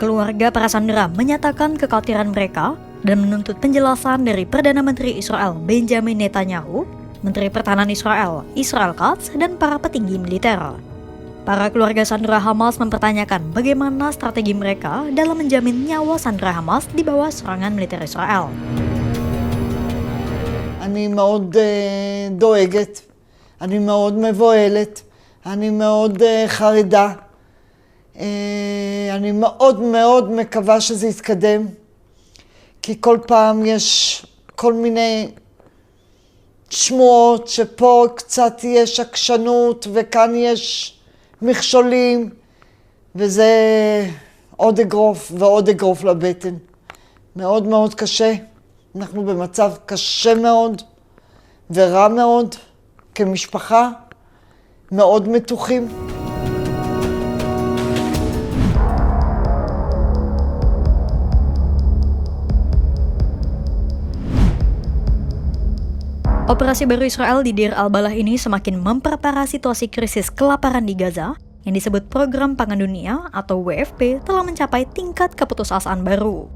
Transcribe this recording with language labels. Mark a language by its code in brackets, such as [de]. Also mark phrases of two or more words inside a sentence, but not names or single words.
[id] Keluarga para sandera menyatakan kekhawatiran mereka dan menuntut penjelasan dari Perdana Menteri Israel Benjamin Netanyahu, Menteri Pertahanan Israel Israel Katz, dan para petinggi militer. Para keluarga sandera Hamas mempertanyakan bagaimana strategi mereka dalam menjamin nyawa sandera Hamas di bawah serangan militer Israel. [he] אני מאוד דואגת, אני מאוד מבוהלת, אני מאוד חרדה. אני מאוד מאוד מקווה שזה יתקדם, כי כל פעם יש כל מיני שמועות שפה קצת יש עקשנות וכאן יש מכשולים, וזה עוד אגרוף ועוד אגרוף לבטן. מאוד מאוד קשה. אנחנו במצב קשה מאוד ורע מאוד כמשפחה, מאוד מתוחים. [id] Operasi baru Israel di Deir al-Balah ini semakin memperparah situasi krisis kelaparan di Gaza yang disebut Program Pangan Dunia atau WFP telah mencapai tingkat keputusasaan baru.